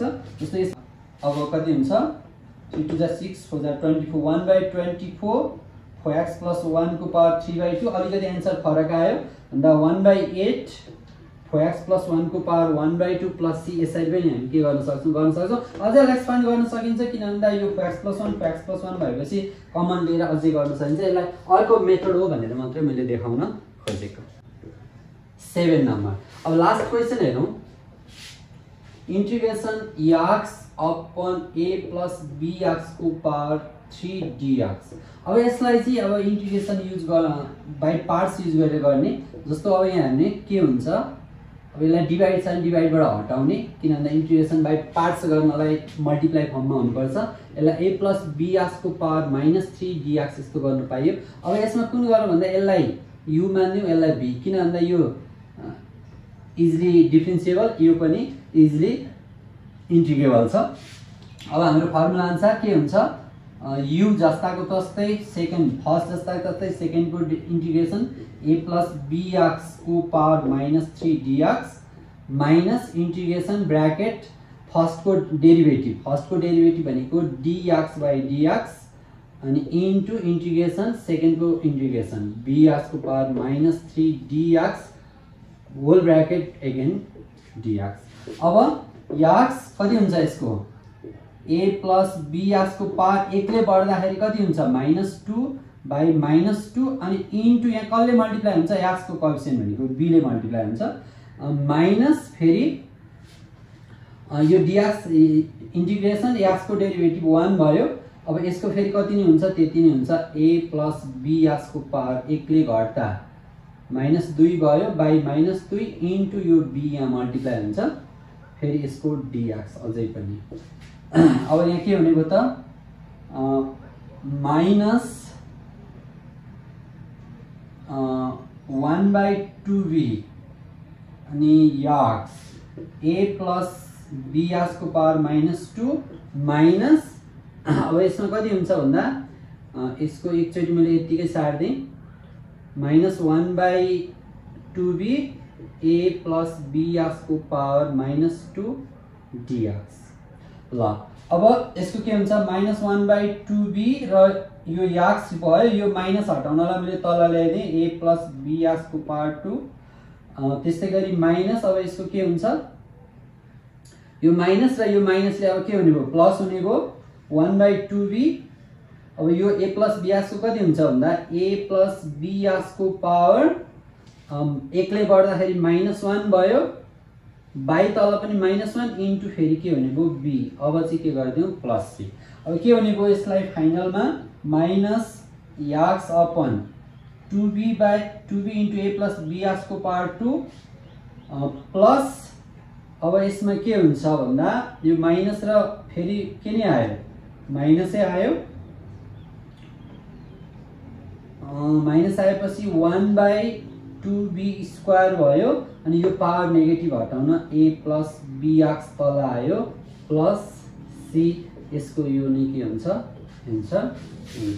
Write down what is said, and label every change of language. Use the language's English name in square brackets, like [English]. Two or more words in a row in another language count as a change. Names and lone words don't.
[Nepali] जस्तै अब कति हुन्छ 3 * 2 = 6 4 * 24 1/24 4x + 1 को पावर 3/2 अलिकति एन्सर फरक आयो अन्त 1/8 4x + 1 को पावर 1/2 + c यसरी पनि हामी के गर्न सक्छौं अझै एक्सपान्ड गर्न सकिन्छ किनभने यो 4x + 1 4x + 1 भएपछि कमन लिएर अझै गर्न सकिन्छ। यसलाई अर्को मेथड हो भनेर मात्रै मैले देखाउन खोजेको। 7 नम्बर अब [English] last question [Nepali] हेरौं [English] integration x upon a + bx [Nepali] को पावर 3 dx। अब यसलाई चाहिँ अब [English] integration use by parts use [Nepali] गरेर गर्ने। जस्तो अब यहाँ हामीले के हुन्छ अब यसलाई डिवाइड छ डिवाइडबाट हटाउने किनभने [English] integration by parts [Nepali] गर्नलाई मल्टिप्लाई फर्ममा हुनुपर्छ। यसलाई a + bx को पावर -3 dx यस्तो गर्न पाइयो। अब यसमा कुन गरौँ भन्दा यसलाई u मान्यौ यसलाई b किनभने यो [English] easily differentiable [Nepali] यो पनि [English] easily integrable [Nepali] छ। अब हाम्रो फर्मुला अनुसार के हुन्छ u जस्ताको तस्तै [English] second first [Nepali] जस्ताको तस्तै सेकेन्ड को इंटीग्रेशन a + bx को पावर -3 dx [English] minus integration bracket first [Nepali] को डेरिवेटिभ भनेको dx/dx अनि [English] into integration second [Nepali] को इंटीग्रेशन bx को पावर -3 dx [English] whole bracket again [Nepali] dx। अब x कति हुन्छ यसको a + bx को पावर 1 ले बढ्दाखेरि कति हुन्छ -2/-2 अनि इन्टु यहाँ कसले मल्टिप्लाई हुन्छ x को कोएफिसिएन्ट भनेको b ले मल्टिप्लाई हुन्छ माइनस फेरि यो dx इंटीग्रेशन x को डेरिवेटिभ 1 भयो। अब यसको फेरि कति नि हुन्छ त्यति नै हुन्छ a + bx को पावर 1 ले घट्दा -2 भयो बाइ -2 इन्टु यो b यहाँ मल्टिप्लाई हुन्छ फेरि यसको dx अझै पनि। अब यहाँ के भनेको त -1/2b अनि x a + bx को पावर -2 माइनस अब यसमा कति हुन्छ भन्दा यसको एकचोटी मैले यतिकै सार्दै -1/2b a + bx को पावर -2 dx। ल अब यसको के हुन्छ -1/2b र यो x भयो यो माइनस हटाउनलाई मैले तल ल्याइदिए a + bx को पावर 2 त्यस्तै गरी माइनस अब यसको के हुन्छ यो माइनस र यो माइनसले अब के हुने भयो प्लस हुने भयो 1/2b। अब यो a + bx को कति हुन्छ भन्दा a + bx को पावर 1 ले बढ्दाखेरि -1 भयो बाइ तल पनि -1 इन्टु फेरि के हुने भयो b। अब चाहिँ के गर्दियौ +c। अब के हुने भयो यसलाई फाइनलमा -x अपन 2b इन्टु a + bx को पावर 2 प्लस अब यसमा के हुन्छ भन्दा यो माइनस र फेरि के नै आयो माइनसै आयो माइनस आएपछि 1/2b² भयो अनि यो [English] power negative [Nepali] हटाउन a + bx तल आयो प्लस c यसको यो नै के हुन्छ आन्सर हुन्छ।